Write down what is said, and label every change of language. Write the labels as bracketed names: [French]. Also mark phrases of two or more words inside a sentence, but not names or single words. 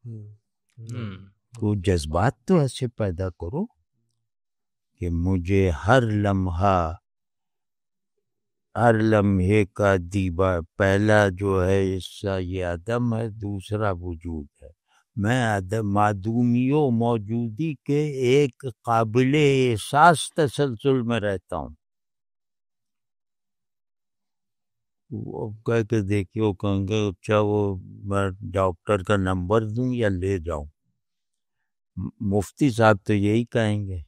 [Urdu] تو جذبات تو ایسے پیدا کرو کہ مجھے ہر لمحے کا دیبا، پہلا جو ہے حصہ یہ عدم ہے، دوسرا وجود ہے. میں عدم معدومی و موجودی کے ایک قابل احساس تسلسل میں رہتا ہوں. وہ کہہ کے دیکھیے، وہ کہیں گے اچھا وہ میں ڈاکٹر کا نمبر دوں یا لے جاؤں. مفتی صاحب تو یہی کہیں گے.